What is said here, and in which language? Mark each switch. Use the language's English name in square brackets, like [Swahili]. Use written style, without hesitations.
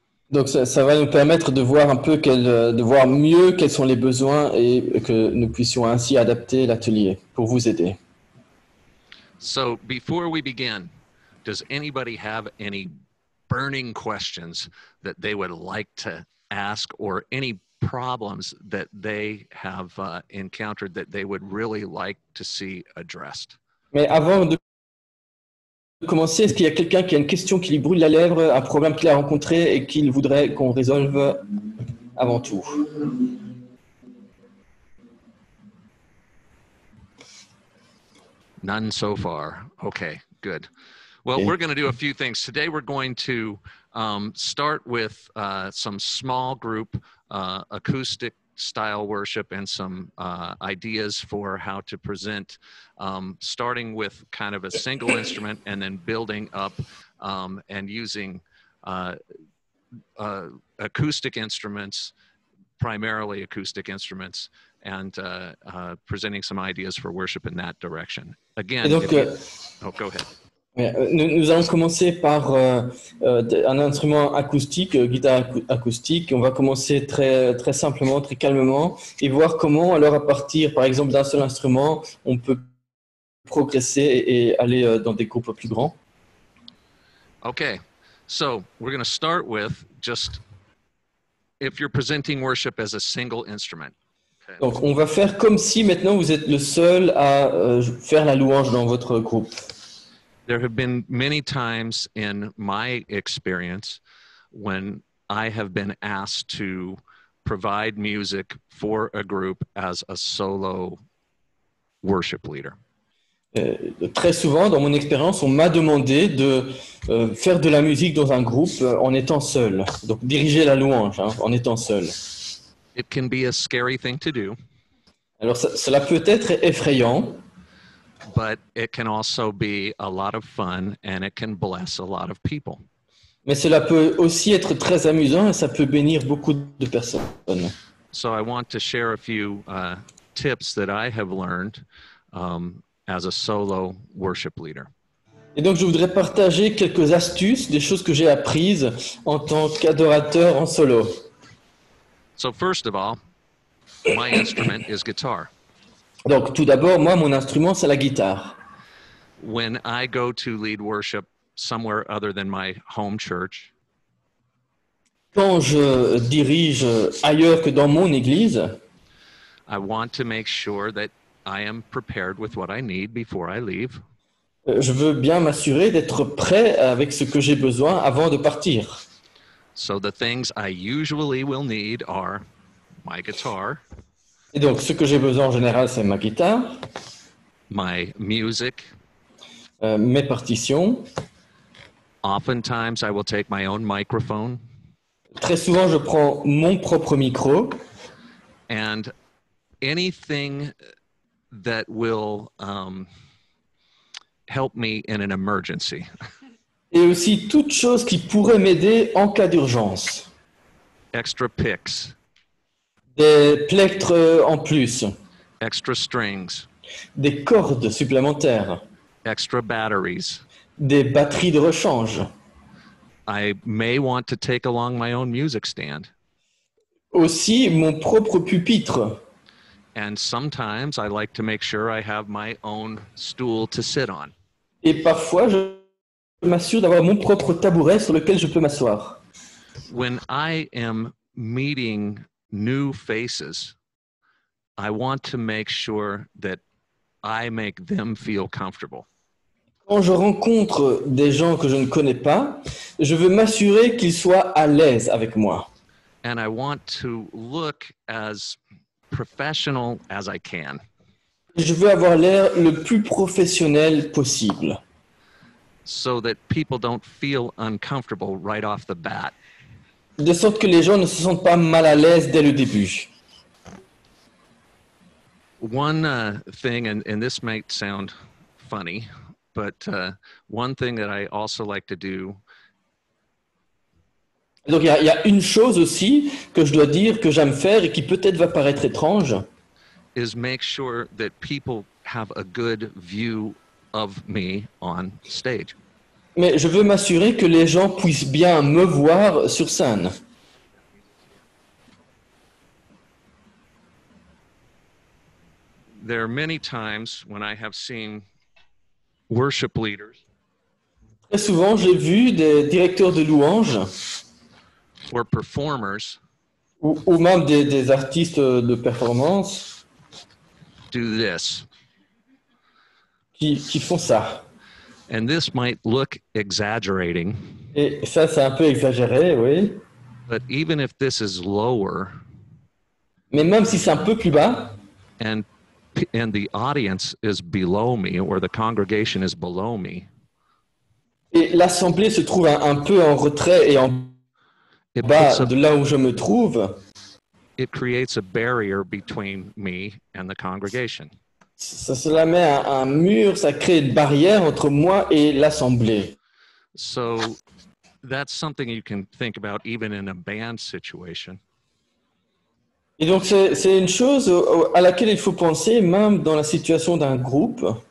[French] Donc ça va nous permettre de voir un peu de voir mieux quels sont les besoins et que nous puissions ainsi adapter l'atelier pour vous aider. [English] So before we begin, does anybody have any burning questions that they would like to ask or any problems that they have encountered that they would really like to see addressed? [French] Mais avant de commencer, est-ce qu'il y a quelqu'un qui a une question qui lui brûle la lèvre, un problème qu'il a rencontré et qu'il voudrait qu'on résolve avant tout? [English] None so far. Okay, good. Well, we're going to do a few things. Today we're going to start with some small group acoustic style worship and some ideas for how to present, starting with kind of a single instrument and then building up and using acoustic instruments, primarily acoustic instruments, and presenting some ideas for worship in that direction. Again, [French] donc, [English] go ahead. [French] Nous allons commencer par un instrument acoustique, guitare acoustique. On va commencer très, très simplement, très calmement et voir comment, alors à partir, par exemple, d'un seul instrument, on peut progresser et aller dans des groupes plus grands. [English] Okay, so we're going to start with just if you're presenting worship as a single instrument. Okay. [French] Donc, on va faire comme si maintenant vous êtes le seul à faire la louange dans votre groupe. [English] There have been many times in my experience when I have been asked to provide music for a group as a solo worship leader. [French] Très souvent, dans mon expérience, on m'a demandé de faire de la musique dans un groupe en étant seul. Donc diriger la louange en étant seul. [English] It can be a scary thing to do, [French] Alors cela peut être effrayant, [English] but it can also be a lot of fun and it can bless a lot of people. [French] mais cela peut aussi être très amusant et ça peut bénir beaucoup de personnes. [English] So I want to share a few tips that I have learned as a solo worship leader. [French] Et donc je voudrais partager quelques astuces, des choses que j'ai apprises en tant qu'adorateur en solo. [English] So first of all, my instrument is guitar. [French] Donc tout d'abord, moi, mon instrument, c'est la guitare. [English] When I go to lead worship somewhere other than my home church, [French] Quand je dirige ailleurs que dans mon église, [English] I want to make sure that I am prepared with what I need before I leave. [French] je veux bien m'assurer d'être prêt avec ce que j'ai besoin avant de partir. [English] So the things I usually will need are my guitar, [French] Et donc ce que j'ai besoin en général, c'est ma guitare, [English] my music. [French] mes partitions. [English] Oftentimes I will take my own microphone [French] Très souvent, je prends mon propre micro [English] and anything that will help me in an emergency. [French] et aussi toute chose qui pourrait m'aider en cas d'urgence. [English] Extra picks, [French] Des plectres en plus, [English] extra strings, [French] des cordes supplémentaires, [English] extra batteries. [French] des batteries de rechange. [English] I may want to take along my own music stand. [French] Aussi mon propre pupitre. [English] And sometimes I like to make sure I have my own stool to sit on. [French] Et parfois, je m'assure d'avoir mon propre tabouret sur lequel je peux m'asseoir. [English] When I am meeting new faces, I want to make sure that I make them feel comfortable. [French] Quand je rencontre des gens que je ne connais pas, je veux m'assurer qu'ils soient à l'aise avec moi. [English] And I want to look as professional as I can. [French] Je veux avoir l'air le plus professionnel possible. [English] So that people don't feel uncomfortable right off the bat. [French] De sorte que les gens ne se sentent pas mal à l'aise dès le début. [English] One thing, and this might sound funny, but one thing that I also like to do. [French] Donc il y a une chose aussi que je dois dire que j'aime faire et qui peut-être va paraître étrange. [English] Is make sure that people have a good view of me on stage. [French] Mais je veux m'assurer que les gens puissent bien me voir sur scène. [English] There are many times when I have seen worship leaders [French] Très souvent, j'ai vu des directeurs de louanges [English] or performers [French] ou même des artistes de performance [English] do this. [French] qui font ça. [English] And this might look exaggerating, [French] Et ça, c'est un peu exagéré, oui. [English] but even if this is lower [French] Mais même si c'est un peu plus bas, [English] and the audience is below me or the congregation is below me, [French] et l'assemblée se trouve un peu en retrait et en [English] it [French] bas [English] puts a, [French] de là où je me trouve, [English] it creates a barrier between me and the congregation. [French] cela met un mur, ça crée une barrière entre moi et l'assemblée. [English] So that's something you can think about even in a band situation. [French] Et donc c'est une chose à laquelle il faut penser même dans la situation d'un groupe.